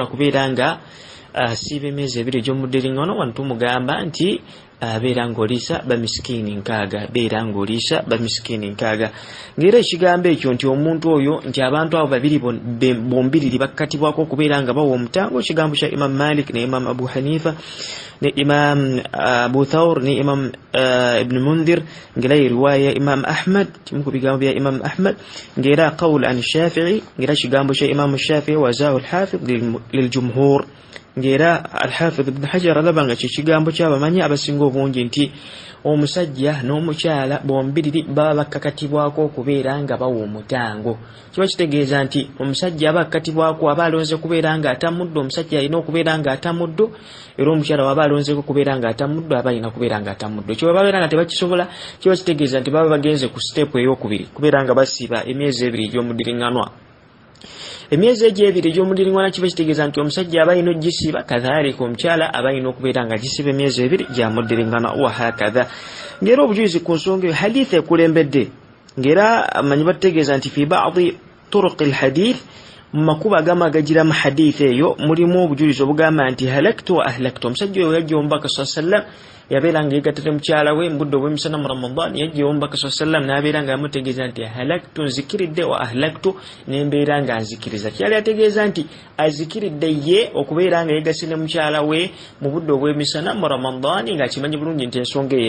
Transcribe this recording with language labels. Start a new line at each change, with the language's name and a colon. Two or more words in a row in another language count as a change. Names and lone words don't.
Ganda: kubeera nga asiiba emyezi ebiri egy'omuddiringanwa wano tumugamba nti abeera ng'oliisa bamiskiini 6 beera ng'oliisa bamiskiini 6 ng'era ekigambo ekyo nti omuntu oyo nti abantu abo babiri bombiriri bakkatibwako okubeera nga bawa omutango ekigambo kya Imam Malik ne Imam Abu Hanifa ne Imam Abu Thawr ne Imam Ibn Mundhir ng'era riwaya Imam Ahmad kimu ku bigambo bya Imam Ahmad ng'era
Arabic: قول عن الشافعي
Ganda: ng'era ekigambo kya Imam Shafi'i
Arabic: وعزاه الحافظ للجمهور
Ganda: ng'era al-Hafiz Ibn Hajar alaba nga kigambo ky'abamanyi abasinga obungi nti omusajja n'omukyala bombiriri baba bakkakatibwako okubeera nga bawa omutango kiba kitegeeza nti omusajja aba akkatibwako aba alonze kubeera nga atamuddu omusajja alina okubeera nga atamuddu era omukyala waba alonzeko kubeera nga atamuddu aba alina kubeera nga atamuddu ekyo babeera nga tebakisobola kiba kitegeeza nti baba bagenze ku siteepu ey'okubiri kubeera nga basiiba emyezi ebiri egy'omuddiringanwa emyezi egyo ebiri egy'omuddiringanwa kiba kitegeeza nti omusajja aba alina ogisiiba kadhalika omukyala aba alina okubeera nga agisiiba emyezi ebiri gya muddiringanwa
Arabic: وهكذا
Ganda: ng'era obujulizi ku nsonga eyo hadith ekulembedde ng'era amanyi bategeeza nti
Arabic: في بعض طرق الحديث
Ganda: mu makubo agamu agagira mu hadith eyo mulimu obujulizi obugamba nti
Arabic: هلكت وأهلكت
Ganda: omusajja oyo yajja omubaka sallam yabeera nga yegattira mukyala we mu budde obw'emisana mu Ramadan yajja omubaka sallam n'abeera nga amutegeeza nti halaktu nzikiridde wa ahlaktu n'embeera nga nzikiriza kyali ategeeza nti azikiridde ye okubeera nga yegase ne mukyala we mu budde obw'emisana mu Ramadan ng'akimanyi bulungi nti ensonga eyo